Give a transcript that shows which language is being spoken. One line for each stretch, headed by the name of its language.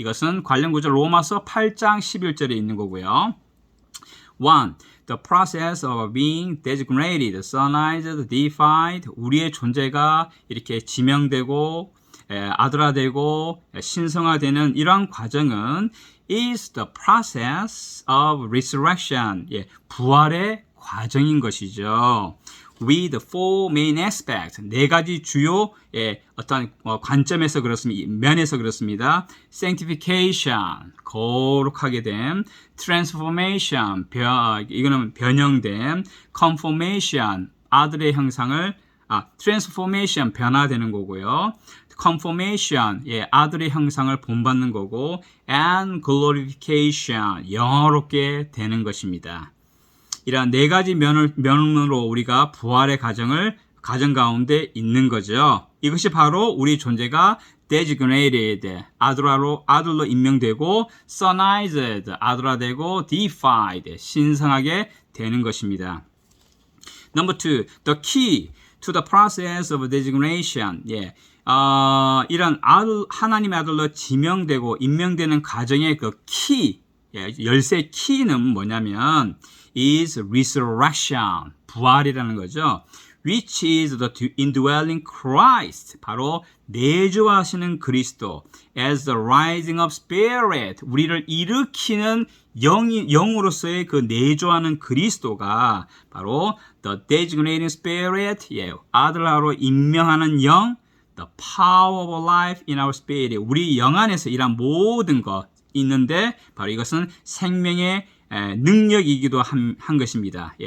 Korean: 이것은 관련 구절 로마서 8장 11절에 있는 거고요. 1.
English: The process of being designated, sonized, deified,
Korean: 우리의 존재가 이렇게 지명되고 아들화되고 신성화되는 이러한 과정은
English: is the process of resurrection,
Korean: 부활의 과정인 것이죠.
English: With four main aspects,
Korean: 네 가지 주요 어떤 관점에서 그렇습니다. 면에서 그렇습니다. Sanctification, 거룩하게 됨. Transformation, 이거는 변형됨. Conformation, 아들의 형상을 Transformation, 변화되는 거고요. Conformation, 아들의 형상을 본받는 거고.
English: And glorification,
Korean: 영화롭게 되는 것입니다. 이러한 네 가지 면으로 우리가 부활의 가정 가운데 있는 거죠. 이것이 바로 우리 존재가 designated, 아들로 임명되고, sonized, 아들화되고, deified, 신성하게 되는 것입니다.
English: Number 2, the key to the process of designation.
Korean: 이런 하나님의 아들로 지명되고 임명되는 과정의 그 키, 열쇠 키는 뭐냐면
English: is resurrection,
Korean: 부활이라는 거죠.
English: Which is the indwelling Christ,
Korean: 바로 내주하시는 그리스도.
English: As the rising of spirit,
Korean: 우리를 일으키는 영으로서의 그 내주하는 그리스도가 바로
English: the designating spirit,
Korean: 아들로 임명하는 영,
English: the power of life in our spirit,
Korean: 우리 영 안에서 이런 모든 것 있는데 바로 이것은 생명의 능력이기도 한 것입니다.